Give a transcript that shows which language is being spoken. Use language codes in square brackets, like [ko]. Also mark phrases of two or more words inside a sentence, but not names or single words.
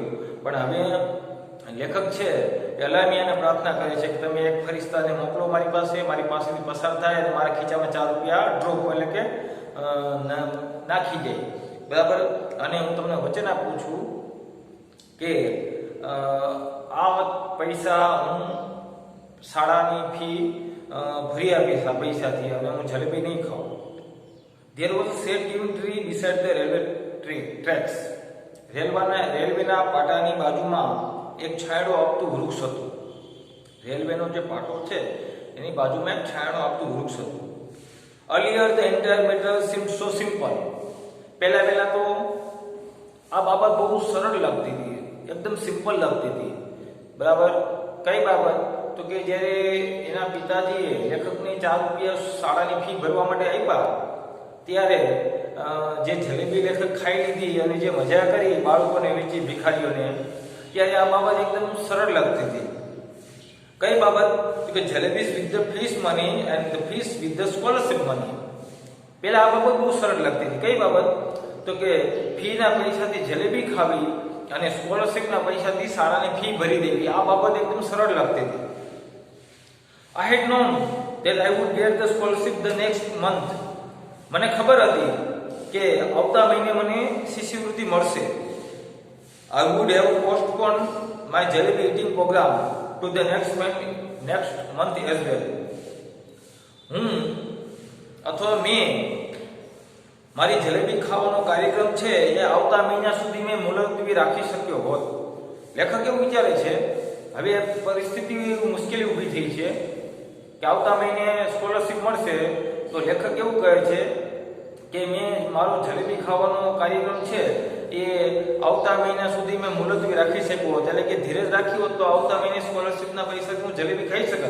[gu] પણ હવે લેખક છે એ અલાનિયાને પ્રાર્થના કરે છે કે તમે એક ફરિશ્તાને મોકલો મારી પાસેથી પસાર થાય અને મારા ખીચામાં 4 રૂપિયા ડ્રોપ, એટલે કે નાખી જાય, બરાબર. અને હું તમને વચન આપું છું કે આ પૈસા હું શાળાની ફી ભરી આપીશ આ પૈસાથી, અને હું જલેબી નહીં ખાઉં. [en] There was a sad green tree beside the railway tracks. [gu] રેલવેના પાટાની બાજુમાં એક છાંયડો આપતું વૃક્ષ હતું. રેલવેનો જે પાટો છે એની બાજુમાં એક છાંયડો આપતું વૃક્ષ હતું. [en] Earlier the entire matter seemed so simple. [gu] પહેલા તો આ બાબત બહુ સરળ લાગતી હતી, એકદમ સિમ્પલ લાગતી હતી, બરાબર. કઈ બાબત? તો કે જ્યારે એના પિતાજીએ લેખકને 4 રૂપિયા શાળાની ફી ભરવા માટે આપ્યા, ત્યારે જે જલેબી લેખક ખાઈ લીધી અને જે મજા કરી બાળકોને વેચી, ભિખારીઓને, ત્યારે આ બાબત એકદમ સરળ લાગતી હતી. કઈ બાબત? તો કે [en] jalebis with the fees money and the fees with the scholarship money. [gu] પહેલા આ બાબત બહુ સરળ લાગતી હતી. કઈ બાબત? તો કે ફીના પૈસાથી જલેબી ખાવી અને સ્કોલરશીપના પૈસાથી શાળાની ફી ભરી દેવી, આ બાબત એકદમ સરળ લાગતી હતી. [en] I had known that I would get the scholarship the next month. [gu] મને ખબર હતી કે આવતા મહિને મને શિષ્યવૃત્તિ મળશે. [en] I would have postponed my jalebi eating program to the next month as well. [gu] હું અથવા મેં મારી જલેબી ખાવાનો કાર્યક્રમ છે એ આવતા મહિના સુધી મેં મુલતવી રાખી શક્યો હોત. લેખક એવું વિચારે છે, હવે પરિસ્થિતિ મુશ્કેલી ઊભી થઈ છે કે આવતા મહિને સ્કોલરશિપ મળશે, તો લેખક એવું કહે છે કે મેં મારો જલેબી ખાવાનો કાર્યક્રમ છે એ આવતા મહિના સુધી મેં મુલતવી રાખી શક્યો હોત, એટલે કે ધીરજ રાખી હોત તો આવતા મહિને સ્કોલરશિપના પૈસાથી હું જલેબી ખાઈ શકત.